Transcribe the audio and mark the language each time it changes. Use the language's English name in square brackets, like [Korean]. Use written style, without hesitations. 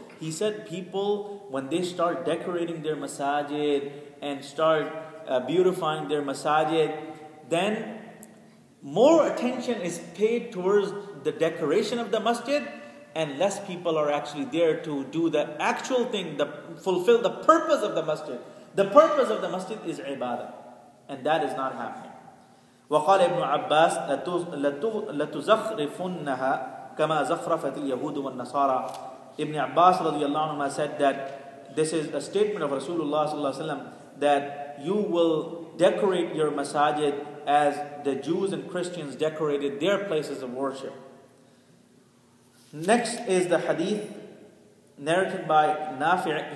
[English] He said people, when they start decorating their masajid and start beautifying their masajid, then more attention is paid towards the decoration of the masjid, and less people are actually there to do the actual thing, fulfill the purpose of the masjid. The purpose of the masjid is ibadah, and that is not happening. [Arabic] وقال ابن عباس لتزخرفنها كما زخرفت اليهود والنصارى. [English] Ibn Abbas radiallahu anhu said that this is a statement of Rasulullah sallallahu alaihi wasallam, that you will decorate your masajid as the Jews and Christians decorated their places of worship. Next is the hadith narrated by Nafi'.